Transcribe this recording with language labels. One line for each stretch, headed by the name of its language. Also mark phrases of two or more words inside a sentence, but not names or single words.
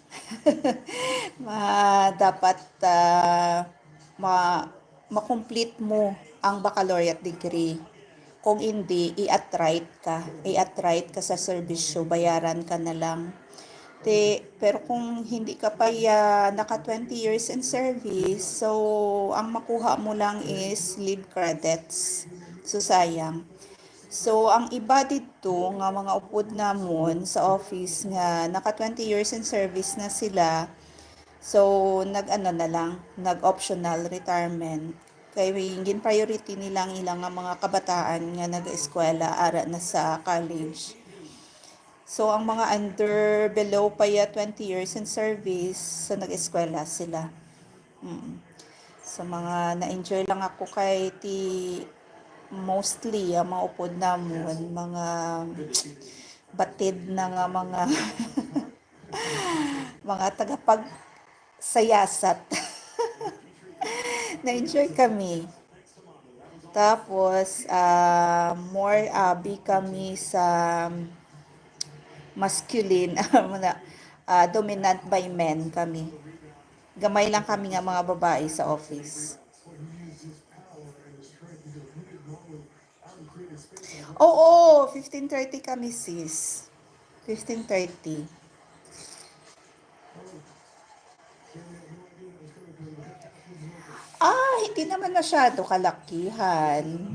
Filipino: Dapat ma-complete mo ang
English: baccalaureate degree.
Filipino: Kung hindi, i-attrite ka sa serbisyo, bayaran ka na lang. Pero kung hindi ka pa naka 20
English: years in service,
Filipino: so ang makuha mo lang is
English: leave credits.
Hiligaynon: So sayang. So ang iba dito nga mga upod namon sa office nga naka 20
English: years in service
Hiligaynon: na sila. So nag-
English: optional retirement.
Hiligaynon: Kaya hingin priority nilang ilang mga kabataan nga nag-eskwela ara na sa college. So, ang mga below pa 20
English: years in service,
Hiligaynon: so nag-eskwela sila. So, mga na-enjoy lang ako kay mostly, ang mga upod namon, mga batid na nga mga tagapagsayasat. Na-enjoy kami. Tapos, more kami sa masculine,
English: dominant by men
Hiligaynon: kami. Gamay lang kami nga mga babae sa office. Oo, 15:30 kami sis. 15:30.
Filipino: Hindi naman masyado kalakihan.